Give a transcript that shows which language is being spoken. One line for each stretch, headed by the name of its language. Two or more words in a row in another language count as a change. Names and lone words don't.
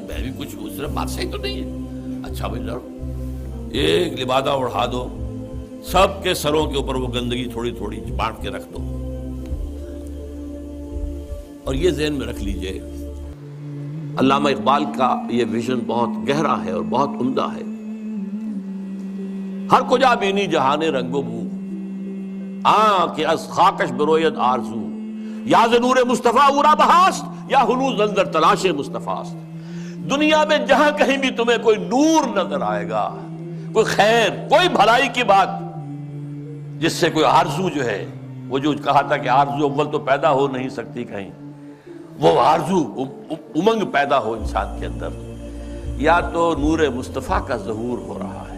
Urdu: میں بھی کچھ ہوں، صرف بات صحیح تو نہیں ہے. اچھا بھائی لڑو، ایک لبادہ اڑا دو، سب کے سروں کے اوپر وہ گندگی تھوڑی تھوڑی بانٹ کے رکھ دو. اور یہ ذہن میں رکھ لیجئے علامہ اقبال کا یہ ویژن بہت گہرا ہے اور بہت عمدہ ہے.
Persian: ہر کجا بینی جہان رنگ و بو، کہ از خاکش بروید آرزو، یا ز نور مصطفیٰ اورا بہاست، یا ہنوز اندر تلاش مصطفیٰ است.
Urdu: دنیا میں جہاں کہیں بھی تمہیں کوئی نور نظر آئے گا، کوئی خیر، کوئی بھلائی کی بات جس سے کوئی آرزو جو ہے، وہ جو کہا تھا کہ آرزو اول تو پیدا ہو نہیں سکتی کہیں، وہ آرزو امنگ پیدا ہو انسان کے اندر، یا تو نور مصطفیٰ کا ظہور ہو رہا ہے.